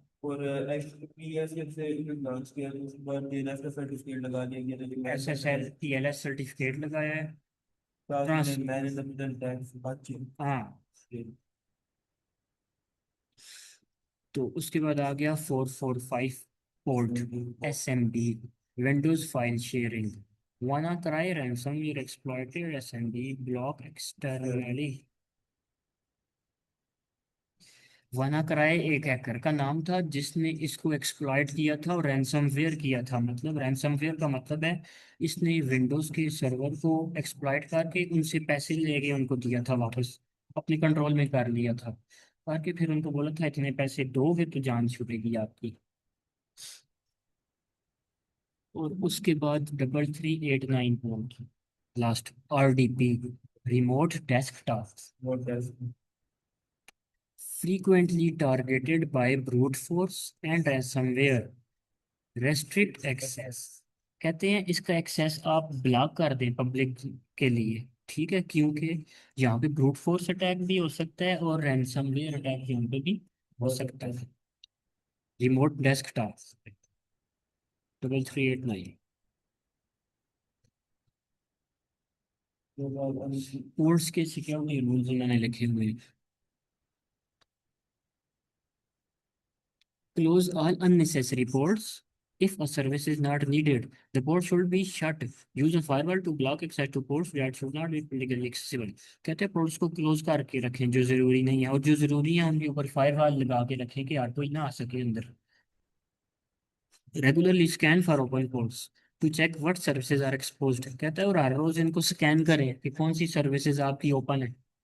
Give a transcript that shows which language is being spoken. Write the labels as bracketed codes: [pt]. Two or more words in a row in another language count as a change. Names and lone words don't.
[hi] और एचटीटीपी जब से लॉन्च किया तो उसके बाद डीएनएस का सर्टिफिकेट लगा दिया गया था, जो मैन द SSL मिडल, TLS सर्टिफिकेट लगाया है। साथ में ट्रांस [en] man in the middle [hi] टैग से बातचीत। हाँ। तो उसके बाद आ गया 445 पोर्ट, SMB, [en] Windows file sharing. WannaCry ransomware exploited SMB block externally। [hi] WannaCry एक हैकर का नाम था जिसने इसको एक्सप्लॉइट किया था और रैंसमवेयर किया था। मतलब रैंसमवेयर का मतलब है इसने विंडोज के सर्वर को एक्सप्लॉइट करके उनसे पैसे लेके उनको दिया था वापस, अपने कंट्रोल में कर लिया था, करके फिर उनको बोला था इतने पैसे दोगे तो जान छूटेगी आपकी। और उसके बाद 3389 पोर्ट, लास्ट, RDP, [en] remote desktop, frequently targeted by brute force and ransomware, restrict access। [hi] कहते हैं इसका एक्सेस आप ब्लॉक कर दें पब्लिक के लिए, ठीक है, क्योंकि यहाँ पे [en] brute force attack [hi] भी हो सकता है और [en] ransomware attack [hi] यहाँ पे भी हो सकता है। [en] remote desktop [hi] 3389। पोर्ट्स के [en] security rules [hi] उन्होंने लिखे हुए हैं। [en] Close all unnecessary ports. If a service is not needed, the port should be shut. Use a firewall to block access to ports that should not be legally accessible। [hi] कहते हैं पोर्ट्स को क्लोज करके रखें जो जरूरी नहीं है, और जो जरूरी है उनके ऊपर फायरवॉल लगा के रखें कि यार कोई ना आ सके अंदर। [en] regularly scan for open ports to check what services are exposed. [hi] कहता है और हर रोज इनको स्कैन करें कि कौन सी सर्विसेज आपकी ओपन है।